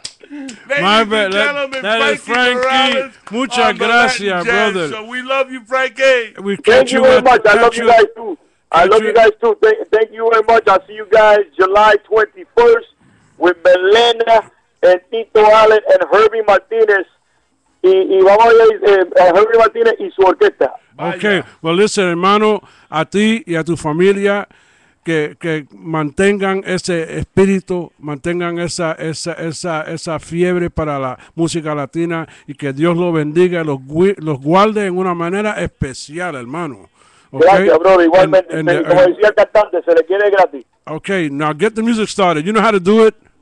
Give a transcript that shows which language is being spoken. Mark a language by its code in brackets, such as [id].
[en] My bad. That is Frankie. [es] Muchas gracias, [en] brother. So we love you, Frankie. We Thank you very much. I love you guys too. I love you guys too. Thank you very much. I'll see you guys July 21st with Melena and Tito Allen and Herbie Martinez. [es] Y vamos a ir Herbie Martinez y su orquesta. [en] Okay. Well, listen, [es] hermano, a ti y a tu familia que mantengan ese espíritu, mantengan esa fiebre para la música latina y que Dios los bendiga, los guarde en una manera especial, hermano. [en] Okay? [es] Gracias, bro. Igualmente, como decía el cantante, se le quiere gratis. [en] Okay, now get the music started. You know how to do it?